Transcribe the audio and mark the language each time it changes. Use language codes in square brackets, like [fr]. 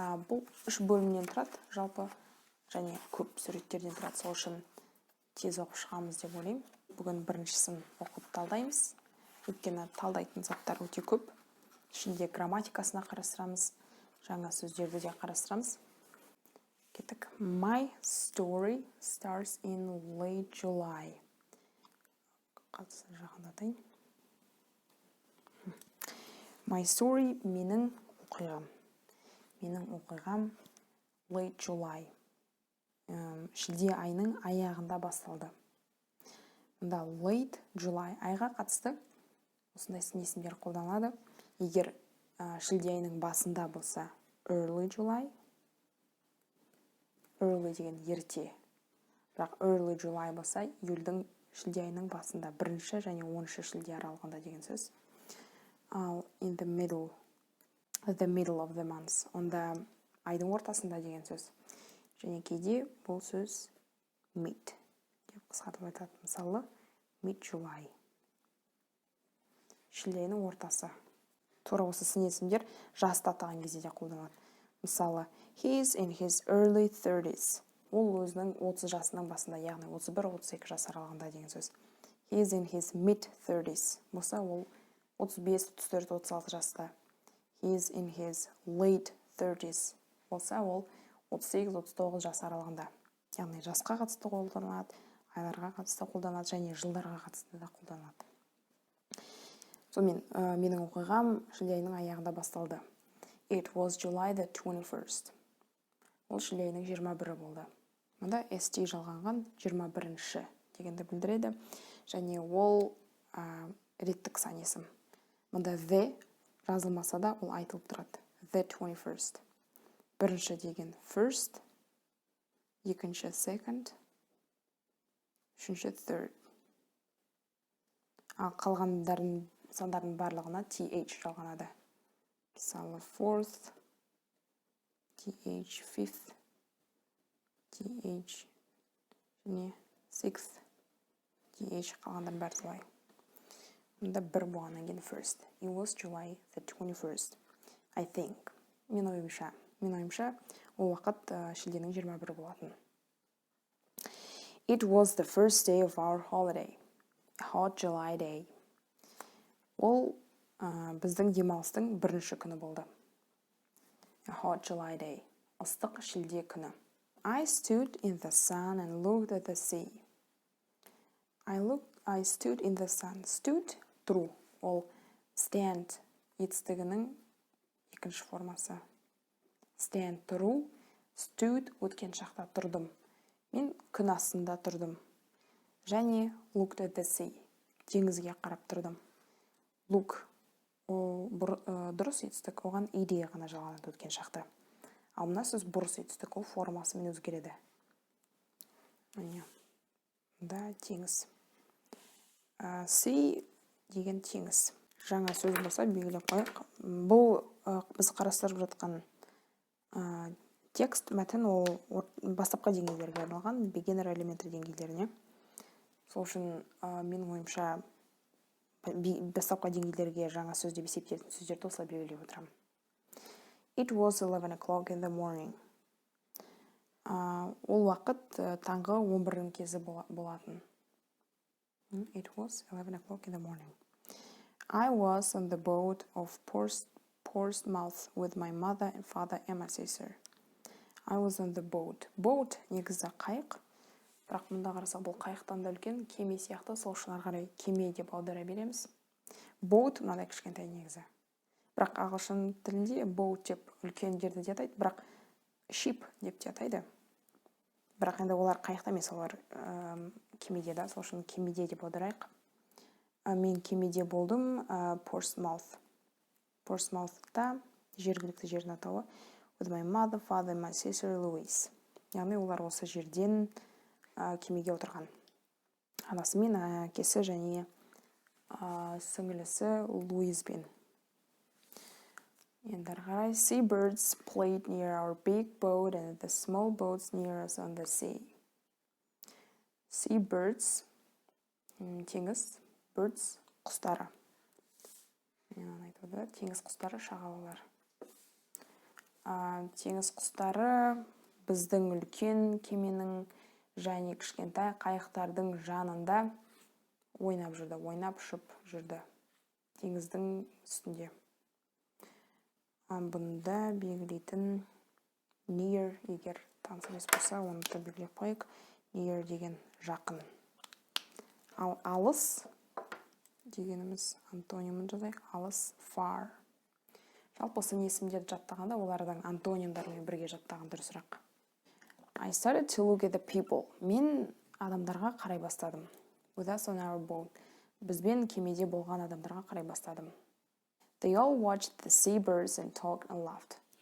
[kk] Бұл 3 бөлімнен тұрады, жалпы, және көп суреттерден тұрады, сол үшін тез оқып шығамыз деп ойлаймын. Бүгін біріншісін оқып талдаймыз. Өйткені талдайтын заттар өте көп. Ішінде грамматикасына қарастырамыз, жаңа сөздерді де қарастырамыз. Кеттік. [en] My story starts in late July. [kk] Жақындатайын. [en] My story [kk] менің оқиғам. Менің оқиғам [en] late July. [kk] Шілде айының аяғында басталды. Мұнда [en] late July [kk] айға қатысты осындай сын есімдер қолданылады. Егер шілде айының басында болса [en] early July, [kk] early деген ерте. Бірақ [en] early July [kk] болса июльдің шілде айының басында, 1-ші және 10-ші шілде аралығында деген сөз. Ал [en] in the middle of the month, [kk] онда айдың ортасында деген сөз. Және кейде бұл сөз mid деп қысқартып айтады. Мысалы, [en] mid July. [kk] Шілде айының ортасы. Тура осы сын есімдер жасты атаған кезде де қолданылады. Мысалы, [en] he is in his early 30s. [kk] Ол өзінің 30 жасының басында, яғни 31-32 жас аралығында деген сөз. [en] He is in his mid-30s. [kk] Болса, ол 35, 34, 36 жаста. [en] He is in his late 30s. [kk] Болса, ол 38-39 жас аралығында. Яғни жасқа қатысты қолданылады, айларға қатысты қолданылады, және жылдарға қатысты да қолданылады. Сонымен, менің оқиғам шілде айының аяғында басталды. [en] It was July the 21st. [kk] Ол шілде айының 21-і болды. Мұнда ST жалғанған 21-ші дегенді білдіреді. Және ол реттік сан есім. Мұнда the жазылмаса да ол айтылып тұрады. [en] The 21st. [kk] Бірінші деген first, екінші second, үшінші third. Ал қалғандардың сандардың барлығына TH жалғанады. Мысалы fourth, TH fifth, TH және sixth, TH қалғандар бәрі солай. Мұнда бір болғаннан кейін first. [en] It was July the 21st. I think. [kk] Мен ойымша, ол уақыт шілденің 21-і болатын. [en] It was the first day of our holiday. A hot July day. [kk] Ол біздің демалыстың бірінші күні болды. [en] A hot July day. [kk] Ыстық шілде күні. [en] I stood in the sun and looked at the sea. I stood in the sun. Stood, тұру. [kk] Ол stand етістігінің екінші формасы. Stand, тұру. Stood, өткен шақта тұрдым. Мен күн астында тұрдым. Және [en] looked at the sea. [kk] Теңізге қарап тұрдым. Look, ол дұрыс етістік, оған идея ғана жалғанады өткен шақта. Ал мына сөз бұрыс етістік, ол формасымен өзгереді. Да, теңіз. Sea деген теңіз. Жаңа сөз болса белгілеп қояйық. Бұл біз қарастырып жатқан текст, мәтін ол бастапқы деңгейлерге арналған, [en] beginner elementary [kk] деңгейлеріне. Сол үшін менің ойымша бастапқы деңгейлерге жаңа сөз деп есептелетін сөздерді осылай белгілеп отырамын. [en] It was 11 o'clock in the morning. [kk] Ол уақыт таңғы 11-дің кезі болатын. [en] It was 11 o'clock in the morning. I was on the boat of Portsmouth with my mother and father and my sister. I was on the boat. [kk] Boat негізі қайық. Бірақ мұнда қарасақ бұл қайықтан да үлкен, кеме сияқты, сол үшін ары қарай кеме деп аудара береміз. Boat мынандай кішкентай негізі. Бірақ ағылшын тілінде boat деп үлкен жерді де атайды, бірақ ship деп те атайды. Бірақ енді олар қайықта емес, олар кемеде да, сол үшін кемеде деп аударайық. Мен кемеде болдым, Portsmouth. Portsmouth'та жергілікті жердің атауы [en] with my mother, father, my sister, [kk] Louise. Яғни олар осы жерден кемеге отырған. Анасы мен әкесі және сіңілісі Луизбен. Енді қарай, [en] seabirds played near our big boat and the small boats near us on the sea. Seabirds [kk] Теңіз, birds, құстары. Мен айтады, теңіз құстары, шағалалар. Теңіз құстары біздің үлкен кеменің және кішкентай қайықтардың жанында ойнап жүрді, ойнап ұшып жүрді. Теңіздің үстінде. Бұнда белгілейтін near, егер таныс емес болса, оны да белгілеп қойық. Near деген жақын. Ал алыс дегеніміз антонимін жазайық. Алыс, far. Жалпы сын есімдерді жаттағанда олардың антонимдарымен бірге жаттаған дұрысырақ. [en] I started to look at the people. [kk] Мен адамдарға қарай бастадым. [en] With us on our boat. [kk] Бізбен кемеде болған адамдарға қарай бастадым. [en] They all watched the seabirds and talked and laughed.